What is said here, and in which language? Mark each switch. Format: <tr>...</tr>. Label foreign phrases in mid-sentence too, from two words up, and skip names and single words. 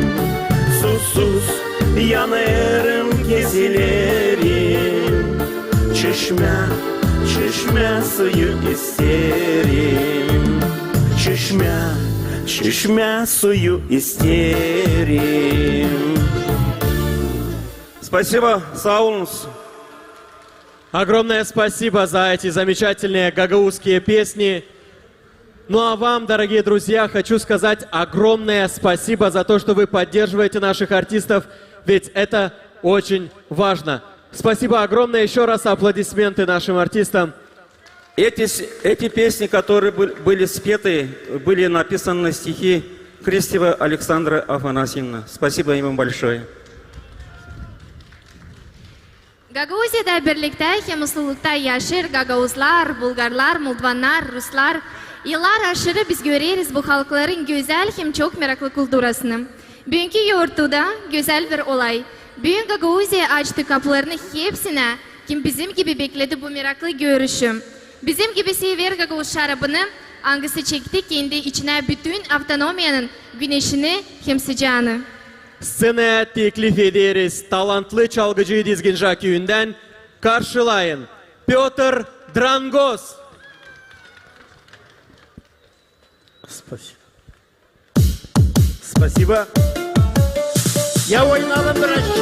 <gag>Susuz yanarım kesilerim. Çeşme suyu isterim. Çeşme suyu isterim. Спасибо, sağ olunuz.</gag> <ru>Огромное спасибо за эти замечательные гагаузские песни. Ну а вам, дорогие друзья, хочу сказать огромное спасибо за то, что вы поддерживаете наших артистов, ведь это очень важно. Спасибо огромное, еще раз аплодисменты нашим артистам. Эти песни, которые были спеты, были написаны стихи Крестева Александра Афанасьевна. Спасибо им большое.</ru> <gag>Gagauziyada birlikte hem mutlulukta yaşır Gagauzlar, Bulgarlar, Moldovanlar, Ruslar. Yıllar aşırı biz göreriz bu halkların güzel hem çok meraklı kulturasını. Bugünkü yurttuda güzel bir olay. Bugün Gagauziya açtı kapılarını hepsine. Kim bizim gibi bekledi bu meraklı görüşüm. Bizim gibi sever Gagauz şarabını hangisi çekti kendi içine bütün автономиянın güneşini hem sıcağını. Scenaya teklif ederiz talantlı çalgıcı Dizginca köyünden karşılayın. Piotr Drangos.</gag> <ru>Спасибо.</ru> <gag>Я oynadım biraz.</gag>